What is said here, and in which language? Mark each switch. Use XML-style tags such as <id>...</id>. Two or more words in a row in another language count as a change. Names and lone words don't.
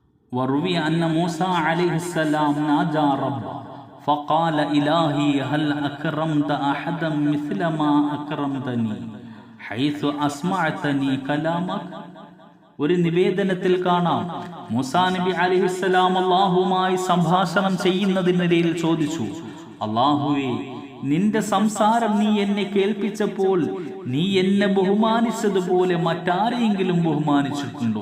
<ar>وروي أن موسى عليه السلام ناجى ربه فقال إلهي هل أكرمت أحدا مثل ما أكرمتني حيث أسمعتني كلامك.</ar> <ml>ഒരു നിവേദനത്തിൽ കാണാം, മൂസാ നബി അലൈഹിസ്സലാം അല്ലാഹുവുമായി സംഭാഷണം ചെയ്യുന്നതിനിടയിൽ ചോദിച്ചു, അല്ലാഹുവേ, നിന്റെ സംസാരം നീ എന്നെ കേൾപ്പിച്ചപ്പോൾ നീ എന്നെ ബഹുമാനിച്ചതുപോലെ മറ്റാരെയെങ്കിലും ബഹുമാനിച്ചിട്ടുണ്ടോ?</ml>